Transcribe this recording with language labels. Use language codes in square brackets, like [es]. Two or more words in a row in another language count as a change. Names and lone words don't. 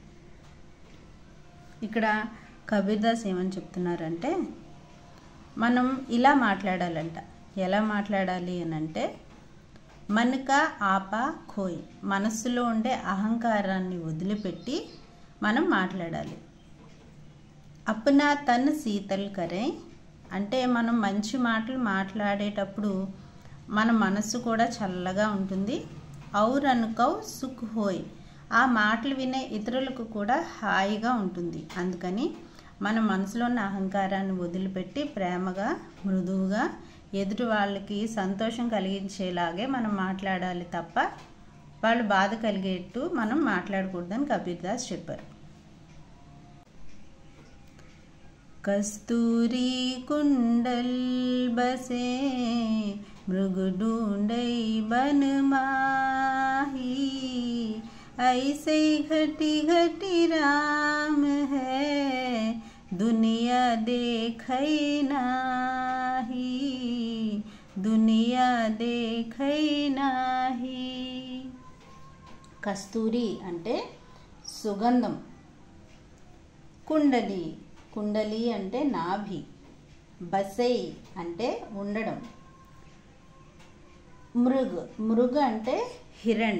[te] ఇక్కడ కబీర్ దాస్ ఏమని చెప్తున్నారంటే మనం ఇలా మాట్లాడాలంట. ఎలా మాట్లాడాలి అని అంటే [hi] मन का आपा खोय, [te] మనస్సులో ఉండే అహంకారాన్ని వదిలిపెట్టి మనం మాట్లాడాలి. [hi] अपना तन शीतल करे [te] అంటే మనం మంచి మాటలు మాట్లాడేటప్పుడు మన మనస్సు కూడా చల్లగా ఉంటుంది. [hi] और अनुकौ सुख होय, [te] ఆ మాటలు వినే ఇతరులకు కూడా హాయిగా ఉంటుంది. అందుకని మన మనసులో ఉన్న అహంకారాన్ని వదిలిపెట్టి ప్రేమగా, మృదువుగా ఎదుటి వాళ్ళకి సంతోషం కలిగించేలాగే మనం మాట్లాడాలి తప్ప వాళ్ళు బాధ కలిగేట్టు మనం మాట్లాడకూడదని కబీర్ దాస్ చెప్పారు. [hi] कस्तूरी कुंडल बसे मृग ढूंढई बन माही, ऐसे घटी घटी राम है दुनिया देखई नाही, दुनिया देखई नाही. [te] కస్తూరి అంటే సుగంధం. కుండలి, కుండలి అంటే నాభి. బసై అంటే ఉండడం. మృగ్ అంటే హిరణ్.